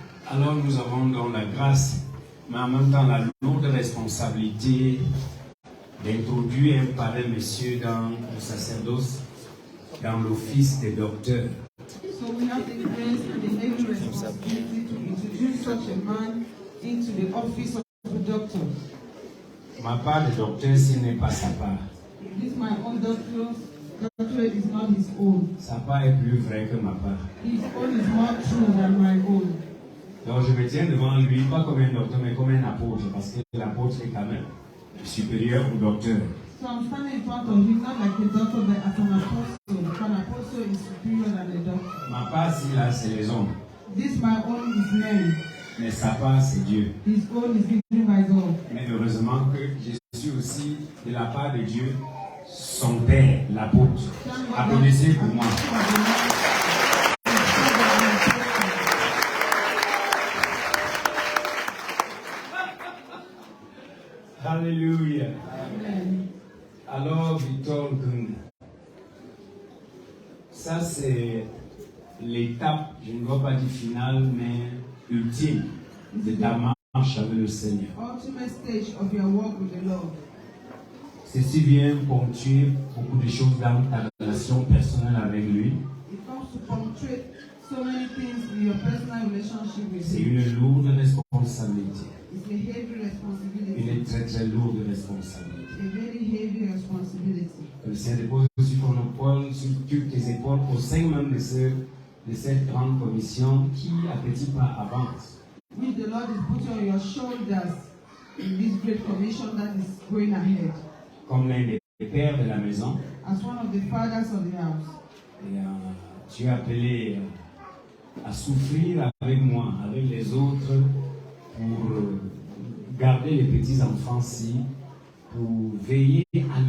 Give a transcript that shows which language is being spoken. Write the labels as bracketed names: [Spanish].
[French] Alors nous avons donc la grâce, mais en même temps la lourde responsabilité d'introduire un parrain monsieur dans le sacerdoce, dans l'office des docteurs. [English] So we have the grace and the heavy responsibility to introduce such a man into the office of a doctor. [French] Ma part de docteur, ce n'est pas sa part. [English] If this my own doctorate is not his own. [French] Sa part est plus vraie que ma part. [English] His own is more true than my own. [French] Donc je me tiens devant lui, pas comme un docteur, mais comme un apôtre, parce que l'apôtre est quand même supérieur au docteur. [English] So I'm standing in front of him, not like a doctor, but as an apostle. An apostle is superior than a doctor. [French] Ma part, si là, c'est les hommes, [English] This my own is man. [French] mais sa part, c'est Dieu. [English] His own is given by God. [French] Mais heureusement que je suis aussi de la part de Dieu, son père, l'apôtre. Applaudissez pour moi. Alléluia. Amen. Alors, Victor Nkunda, ça c'est l'étape, je ne vois pas dire finale, mais ultime de ta marche avec le Seigneur. [English] Ultimate stage of your walk with the Lord. [French] Ceci vient ponctuer beaucoup de choses dans ta relation personnelle avec lui. [English] It comes to punctuate so many things in your personal relationship with [French] C'est [English] Him. [French] une lourde responsabilité. [English] It's a heavy responsibility. [French] Une très très lourde responsabilité. [English] A very heavy responsibility. [French] Que le Seigneur dépose sur ton épaule, sur toutes tes épaules, au sein même de cette grande commission qui, à petits pas, avance. [English] Which the Lord is putting on your shoulders in this great commission that is going ahead. [French] Comme l'un des pères de la maison, [English] As one of the fathers of the house, [French] et, tu es appelé à souffrir avec moi, avec les autres, pour garder les petits-enfants-ci, pour veiller à